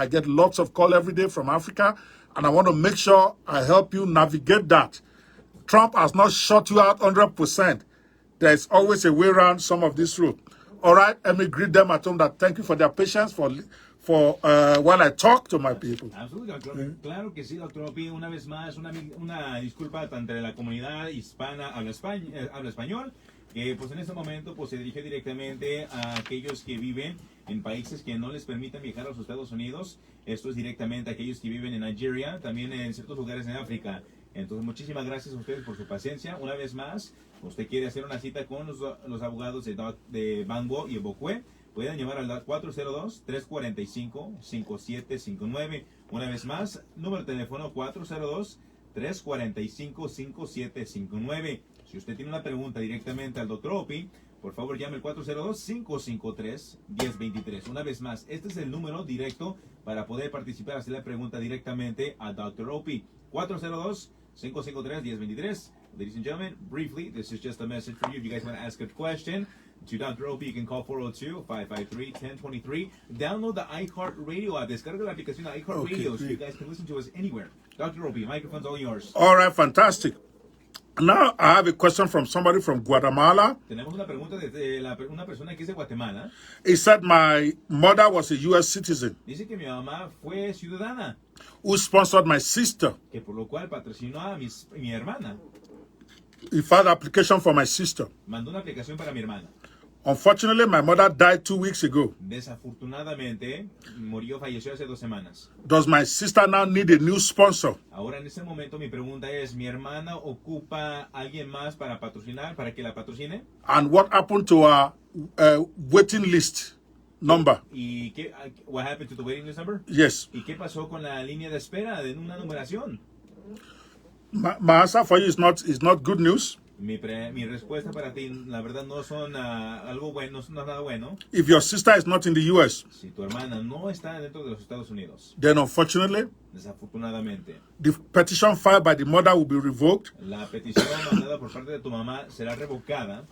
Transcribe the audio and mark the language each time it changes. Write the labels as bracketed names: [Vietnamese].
[English] I get lots of calls every day from Africa, and I want to make sure I help you navigate that. Trump has not shut you out 100%. There's always a way around some of this route. All right, let me greet them at home that thank you for their patience for while I talk to my people. [Spanish] Absolutamente, claro que sí, doctor Ope. Una vez más, una disculpa entre la comunidad hispana, habla español, que pues en este momento pues se dirige directamente a aquellos que viven en países que no les permiten viajar a los Estados Unidos. Esto es directamente a aquellos que viven en Nigeria, también en ciertos lugares en África. Entonces, muchísimas gracias a ustedes por su paciencia. Una vez más, usted quiere hacer una cita con los abogados de Banwo y Bokwe, pueden llamar al 402-345-5759. Una vez más, número de teléfono 402-345-5759. Si usted tiene una pregunta directamente al Dr. Ope, por favor llame al 402-553-1023. Una vez más, este es el número directo para poder participar, hacer la pregunta directamente a Dr. Ope. 402-553-1023. [English] Ladies and gentlemen, briefly, this is just a message for you. If you guys want to ask a question to Dr. Ope, you can call 402-553-1023. Download the iHeartRadio app. [Spanish] Descarga la aplicación de iHeartRadio [English] so you guys can listen to us anywhere. Dr. Ope, microphone's all yours. All right, fantastic. Now I have a question from somebody from Guatemala. [Spanish] Tenemos una pregunta de una persona que es de Guatemala. [English] He said my mother was a U.S. citizen [Spanish] Dice que mi mamá fue ciudadana, [English] who sponsored my sister. [Spanish] que por lo cual patrocinó a mi hermana. [English] He filed an application for my sister. [Spanish] Mandó una aplicación para mi hermana. [English] Unfortunately, my mother died 2 weeks ago. [Spanish] Desafortunadamente, falleció hace 2 semanas. [English] Does my sister now need a new sponsor? [Spanish] Ahora, en este momento, mi pregunta es, ¿mi hermana ocupa alguien más para patrocinar, para que la patrocine? [English] And what happened to her waiting list number? ¿Y what happened to the waiting list number? Yes. [Spanish] ¿Y qué pasó con la línea de espera de una numeración? [English] My answer for you is not good news. [Spanish] Mi respuesta para ti, la verdad, no son algo bueno, no es nada bueno. [English] If your sister is not in the U.S., [Spanish] Si tu hermana no está dentro de los Estados Unidos, [English] then unfortunately, [Spanish] desafortunadamente, [English] the petition filed by the mother will be revoked [Spanish] la petición mandada por parte de tu mamá será revocada